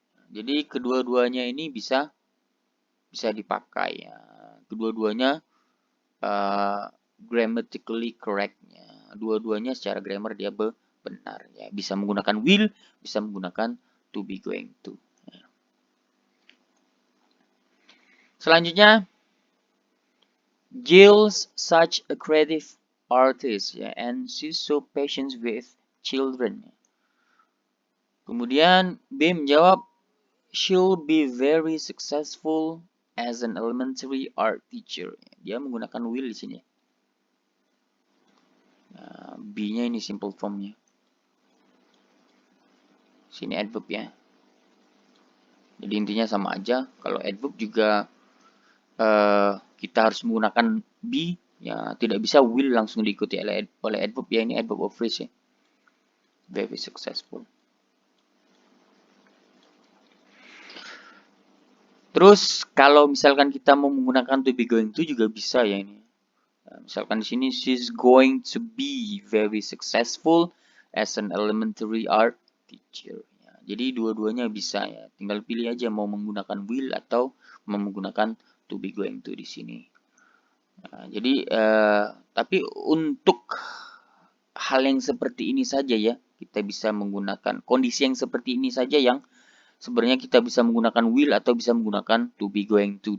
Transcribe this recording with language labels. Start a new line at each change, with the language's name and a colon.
Indonesian: Jadi kedua-duanya ini bisa dipakai ya. Kedua-duanya
English: grammatically correct.
Indonesian: Dua-duanya secara grammar dia benar ya. Bisa menggunakan will, bisa menggunakan to be going to. Ya. Selanjutnya,
English: Jill's such a creative artist ya, and she's so patient with children.
Indonesian: Kemudian B menjawab,
English: she'll be very successful as an elementary art teacher.
Indonesian: Dia menggunakan will di sini. Nah, B-nya ini simple formnya. Sini adverb ya. Jadi intinya sama aja. Kalau adverb juga kita harus menggunakan be. Ya, tidak bisa will langsung diikuti oleh adverb ya. Ini adverb of phrase ya.
English: Very successful.
Indonesian: Terus kalau misalkan kita mau menggunakan to be going to juga bisa ya ini. Nah, misalkan di sini
English: she's going to be very successful as an elementary art teacher.
Indonesian: Ya, jadi dua-duanya bisa ya. Tinggal pilih aja mau menggunakan will atau mau menggunakan to be going to di sini. Nah, jadi tapi untuk hal yang seperti ini saja ya, kita bisa menggunakan kondisi yang seperti ini saja yang sebenarnya kita bisa menggunakan will atau bisa menggunakan to be going to.